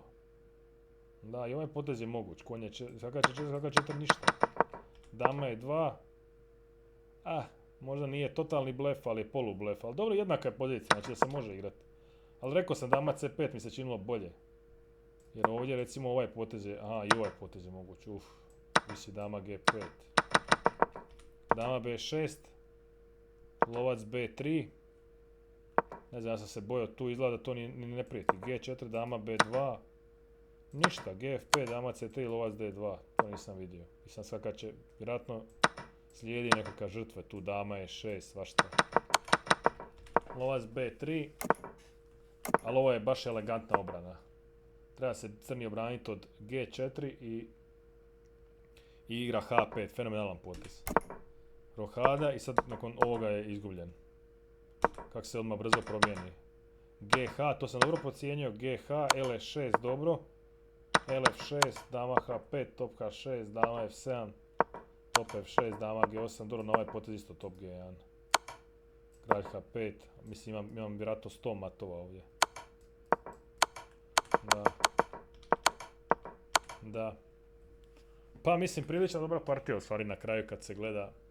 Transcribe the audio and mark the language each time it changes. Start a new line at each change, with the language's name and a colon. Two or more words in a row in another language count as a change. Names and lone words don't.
Croatian: Da, i ovaj potez je moguć. Konj je H4, ništa. Dama je 2. Možda nije totalni blef, ali je polu blef. Ali dobro, jednaka je pozicija, znači da se može igrati. Ali rekao sam dama C5 mi se činilo bolje. Jer ovdje recimo ovaj potez je, i ovaj potez je moguć, visi dama G5. Dama B6. Lovac B3. Ne znam, ja sam se bojao tu, izgleda da to ni ne prijeti. G4, dama B2. Ništa, GF5, dama C3, lovac D2. To nisam vidio. I sam sad kad će, vjerojatno slijedi nekakva žrtva tu, dama E6, svašta. Lovac B3. Ali ovo je baš elegantna obrana. Treba se crni obraniti od G4 i igra H5, fenomenalan potez. Rohada i sad nakon ovoga je izgubljen. Kako se odmah brzo promijeni. GH, to sam dobro procijenio, GH, LF6 dobro. LF6, dama H5, top H6, dama F7, top F6, dama G8, dobro na ovaj potez isto top G1. Kralj H5, mislim imam vjerojatno 100 matova ovdje. Da. Pa mislim prilično dobra partija u stvari na kraju kad se gleda.